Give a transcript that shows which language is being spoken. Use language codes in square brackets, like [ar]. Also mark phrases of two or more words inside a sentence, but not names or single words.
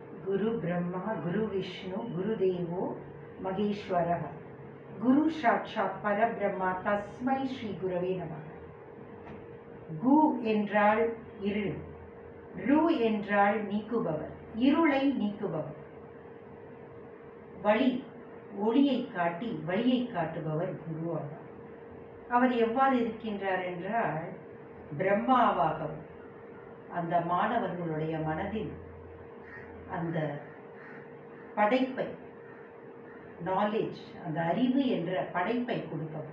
[sa] गुरु ब्रह्मा, गुरु विष्णु, गुरु देवो, महेश्वरः. गुरु साक्षात् परब्रह्म तस्मै श्री गुरवे नमः. [ta] கு என்றால் இருள், ரு என்றால் நீக்குபவர், இருளை நீக்குபவர். வழி, ஒளியை காட்டி வழியை காட்டுபவர் குரு ஆவார். அவர் எவ்வாறு இருக்கின்றார் என்றால் பிரம்மாவாகவும் அந்த மாணவர்களுடைய மனதில் அந்த படைப்பை, நாலேஜ், அந்த அறிவு என்ற படைப்பை கொடுப்பவர்.